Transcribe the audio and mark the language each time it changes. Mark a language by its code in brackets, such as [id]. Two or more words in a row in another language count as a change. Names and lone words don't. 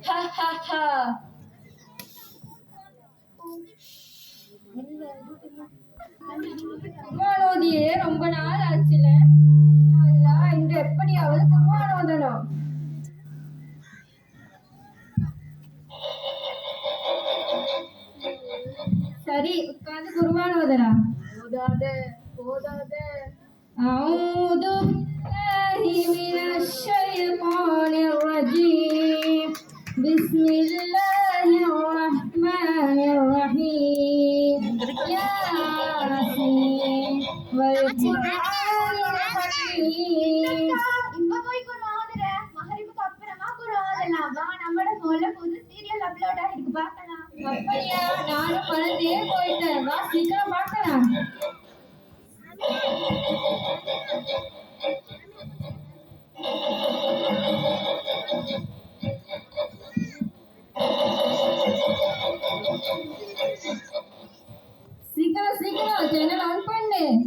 [ta] குர்ஆனோதியே ரொம்ப நாள் ஆச்சுல. இன்று எப்படியாவது குர்ஆன் ஓதணும். சரி, உட்கார்ந்து குர்ஆன் ஓதரா. ஓதாத. [ar] أعوذ بالله من الشيطان الرجيم. بسم الله الرحمن الرحيم. ياسين والقرآن الحكيم. [ta] இப்போ போய் குர்ஆன் ஓதுற. மகரிபுக்கு அப்புறமா குர்ஆன் ஓதலாம். வா, நம்மட போன்ல புது சீரியல் அப்லோட் ஆயிருக்கு, பார்க்கலாம். அப்படியா? நானும் மறந்தே போயிட்டேன். வா, சீக்கிரம் பார்க்கலாம். சீக்கிரம் [en] channel on [ta] பண்ணு.